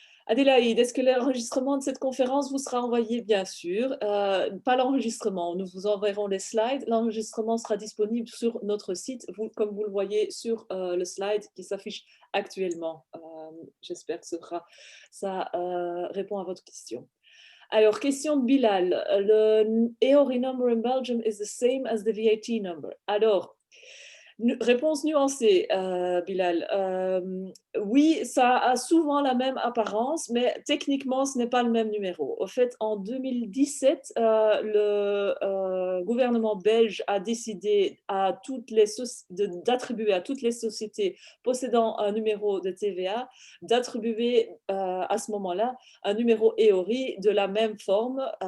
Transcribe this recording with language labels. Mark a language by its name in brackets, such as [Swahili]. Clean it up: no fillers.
[French] Adélaïde, est-ce que l'enregistrement de cette conférence vous sera envoyé? Bien sûr. Pas l'enregistrement, nous vous enverrons les slides. L'enregistrement sera disponible sur notre site, comme vous le voyez sur le slide qui s'affiche actuellement. J'espère que ça répond à votre question. Alors, question de Bilal. [English] Le EORI number in Belgium is the same as the VAT number. [French] Alors, réponse nuancée, Bilal. Oui, ça a souvent la même apparence, mais techniquement, ce n'est pas le même numéro. Au fait, en 2017, le gouvernement belge a décidé d'attribuer à toutes les sociétés possédant un numéro de TVA, d'attribuer à ce moment-là un numéro EORI de la même forme.